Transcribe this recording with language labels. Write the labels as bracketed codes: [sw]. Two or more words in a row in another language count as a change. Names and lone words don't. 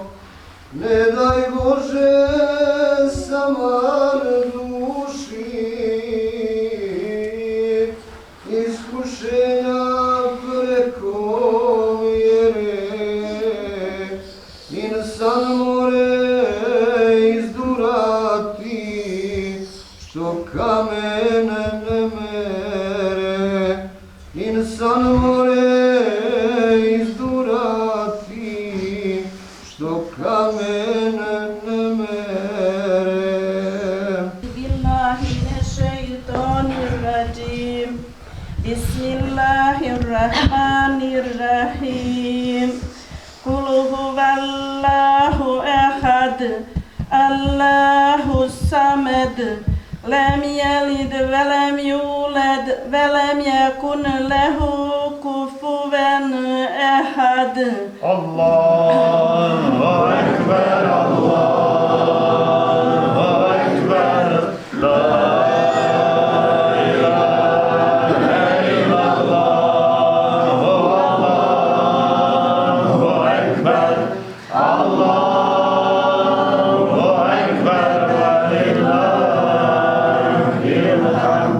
[bs] Ne daj Bože samar duši, iskušenja preko mjere, insan more izdurati, što kamen ne mere. Insan more izdurati, što kamen ne mere. [ar] بالله من الشيطان الرجيم. بسم الله الرحمن الرحيم. قل هو الله أحد الله الصمد لم يلد ولم يولد ولم يكن له كفوا أحد. الله أكبر الله أكبر لا إله إلا الله الله أكبر الله أكبر ولله الحمد.